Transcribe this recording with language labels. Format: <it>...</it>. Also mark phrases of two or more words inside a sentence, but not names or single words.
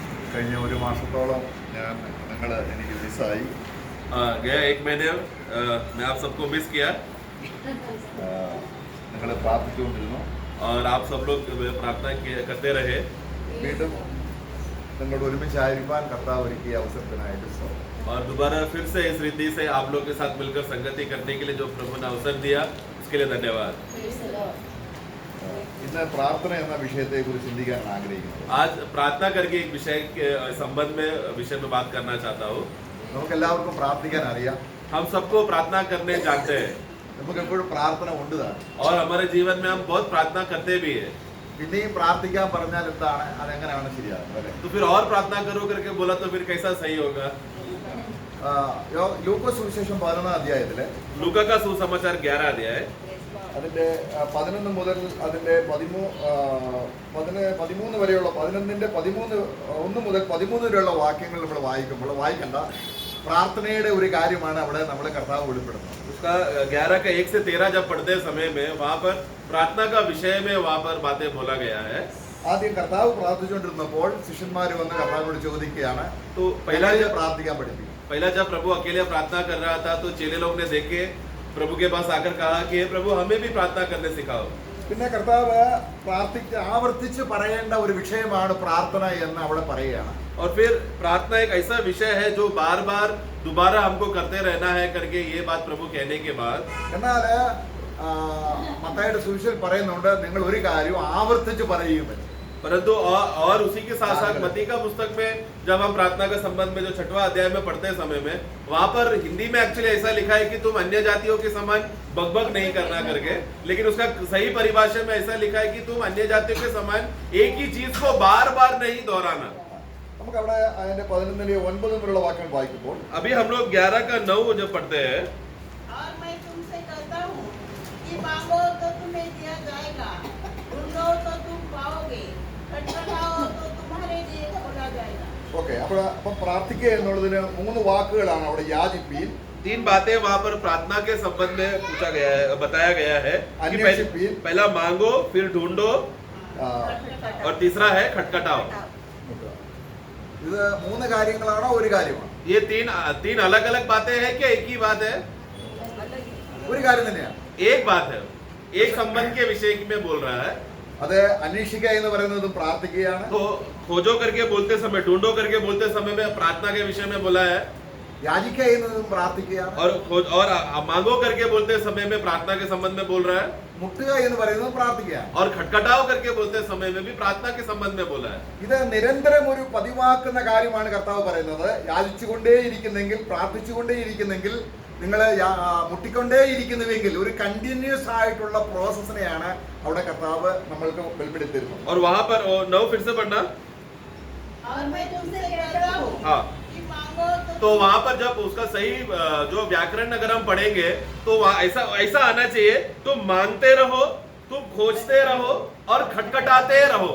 <ml>കഴിഞ്ഞ ഒരു മാസത്തോളം നിങ്ങൾ എനിക്ക് മിസ്സായി.</ml> <hi>गया 1 महीने मैं आप सबको मिस किया</hi> <ml>നിങ്ങൾ പ്രാർത്ഥിച്ചുകൊണ്ടിരുന്നു.</ml> <hi>और आप सब लोग प्रार्थना करते रहे.</hi> <ml>വീണ്ടും നിങ്ങളോട് ഒരുമിച്ചായിരിക്കാൻ കർത്താവ് ഒരുക്കിയ അവസരത്തിനായിട്ട് സ്തോത്രം.</ml> <hi>और दोबारा फिर से इस रीति से आप लोग के साथ मिलकर संगति करने के लिए जो प्रभु ने अवसर दिया उसके लिए धन्यवाद.</hi> <ml>ഇന്ന് പ്രാർത്ഥന എന്ന വിഷയത്തെക്കുറിച്ച് ചിന്തിക്കാൻ ആഗ്രഹിക്കുന്നു.</ml> <hi>आज प्रार्थना करके एक विषय के संबंध में बात करना चाहता हूँ.</hi> <ml>നമുക്ക് എല്ലാവർക്കും പ്രാർത്ഥിക്കാൻ അറിയാം.</ml> <hi>हम सबको प्रार्थना करने जानते हैं</hi> <ml>നമുക്ക് എപ്പോഴും പ്രാർത്ഥന ഉണ്ട് താൻ.</ml> <hi>और हमारे जीवन में हम बहुत प्रार्थना करते भी है.</hi> <ml>പിന്നെയും പ്രാർത്ഥിക്കാൻ പറഞ്ഞാൽ എന്താണ്, അതെങ്ങനെയാണ് ശരിയാകുന്നത്?</ml> <hi>तो फिर और प्रार्थना करो करके बोला तो फिर कैसा सही होगा?</hi> <ml>ലൂക്കോസ് സുവിശേഷം 11 അധ്യായത്തില്</ml> <hi>लूका का सुसमाचार 11 अध्याय</hi> <ml>അതിന്റെ 11 മുതൽ അതിന്റെ 13 വരെയുള്ള 11ന്റെ 1 മുതൽ 13 വരെയുള്ള വാക്യങ്ങൾ നമ്മൾ വായിക്കണ്ട. പ്രാർത്ഥനയുടെ ഒരു കാര്യമാണ് അവിടെ നമ്മളെ കർത്താവ് വെളിപ്പെടുത്തുന്നത്.</ml> <hi>उसका 11 का 1 से 13 जब पढ़ते समय में वहाँ पर प्रार्थना का विषय में वहाँ पर बातें बोला गया है.</hi> <ml>ആദ്യം കർത്താവ് പ്രാർത്ഥിച്ചുകൊണ്ടിരുന്നപ്പോൾ ശിഷ്യന്മാർ വന്ന് കർത്താവിനോട് ചോദിക്കുകയാണ്,</ml> <hi>तो पहला</hi> <ml>പ്രാർത്ഥിക്കാൻ പഠിപ്പിക്കും.</ml> <hi>जब प्रभु अकेले प्रार्थना कर रहा था तो चेले लोग ने देखे प्रभु के पास आकर कहा कि हे प्रभु हमें भी प्रार्थना करने सिखाओ.</hi> <ml>പിന്നെ കർത്താവ് ആവർത്തിച്ച് പറയേണ്ട ഒരു വിഷയമാണ് പ്രാർത്ഥന എന്ന് അവിടെ പറയുകയാണ്.</ml> <hi>और फिर प्रार्थना एक ऐसा विषय है जो बार बार दोबारा हमको करते रहना है करके ये बात प्रभु कहने के बाद</hi> <ml>എന്നാൽ മത്തായിയുടെ സുവിശേഷത്തിൽ പറയുന്നുണ്ട്, നിങ്ങൾ ഒരു കാര്യം ആവർത്തിച്ച് പറയുമെന്ന്.</ml> <hi>परंतु और उसी के साथ साथ मत्ती का पुस्तक में जब हम प्रार्थना का संबंध में जो 6वां अध्याय में पढ़ते समय में वहां पर हिंदी में एक्चुअली ऐसा लिखा है कि तुम अन्य जातियों के समान बकबक नहीं करना करके, लेकिन उसका सही परिभाषा में ऐसा लिखा है कि तुम अन्य जातियों के समान एक ही चीज को बार बार नहीं दोहराना.</hi> <ml>നമുക്ക് അവിടെ അതിന്റെ 11 വരെയുള്ള വാക്യങ്ങൾ വായിക്കുമ്പോൾ</ml> <hi>अभी हम लोग 11 का 9 जब पढ़ते हैं, और मैं तुमसे कहता हूँ कि मांगो तो तुम्हें दिया जाएगा, ढूंढो तो तुम पाओगे, खटखटाओ तो तुम्हारे लिए खोला जाएगा.</hi> <ml>ഓക്കെ. അപ്പം പ്രാർത്ഥിക്കുക എന്നുള്ളതിന് 3 വാക്കുകളാണ് അവിടെ. യാചിപ്പീൻ,</ml> <hi>3 बातें वहाँ पर प्रार्थना के संबंध में पूछा गया है, बताया गया है कि पहला मांगो, फिर ढूंढो और तीसरा है खटखटाओ.</hi> <ml>ഇത് 3 കാര്യങ്ങളാണോ ഒരു കാര്യമാണ്?</ml> <hi>ये तीन अलग अलग बातें हैं क्या एक ही बात है?</hi> <ml>ഒരു കാര്യം തന്നെയാണ്.</ml> <hi>एक बात है, एक संबंध के विषय में बोल रहा है.</hi> <ml>അത് അന്വേഷിക്കുക എന്ന് പറയുന്നതും പ്രാർത്ഥിക്കുകയാണ്.</ml> <hi>तो खोजो करके बोलते समय, ढूंढो करके बोलते समय में प्रार्थना के विषय में बोला है.</hi> <ml>യാചിക്കുക എന്നതും പ്രാർത്ഥിക്കുകയാണ്.</ml> <hi>और मांगो करके बोलते समय में प्रार्थना के संबंध में बोल रहा है.</hi> <ml>മുട്ടുക എന്ന് പറയുന്നത് പ്രാർത്ഥിക്കുകയാണ്.</ml> <hi>और खटखटाओ करके बोलते समय में भी प्रार्थना के संबंध में बोला है.</hi> <ml>ഇത് നിരന്തരം ഒരു പതിവാക്കുന്ന കാര്യമാണ് കർത്താവ് പറയുന്നത്. യാചിച്ചുകൊണ്ടേയിരിക്കുന്നെങ്കിൽ, പ്രാർത്ഥിച്ചുകൊണ്ടേയിരിക്കുന്നെങ്കിൽ, നിങ്ങൾ മുട്ടിക്കൊണ്ടേയിരിക്കുന്നുവെങ്കിൽ ഒരു കണ്ടിന്യൂസ് ആയിട്ടുള്ള പ്രോസസ്സിനെയാണ് അവിടെ കർത്താവ് നമ്മൾക്ക് വെളിപ്പെടുത്തിയിരുന്നത്.</ml> <hi>और वहां पर 9 फिर से पढ़ना. और मैं तुमसे कहता हूँ हाँ, कि मांगो तो वहां पर जब उसका सही जो व्याकरण अगर हम पढ़ेंगे तो वहाँ ऐसा आना चाहिए, तुम मांगते रहो, तुम खोजते रहो और खटखटाते रहो.</hi>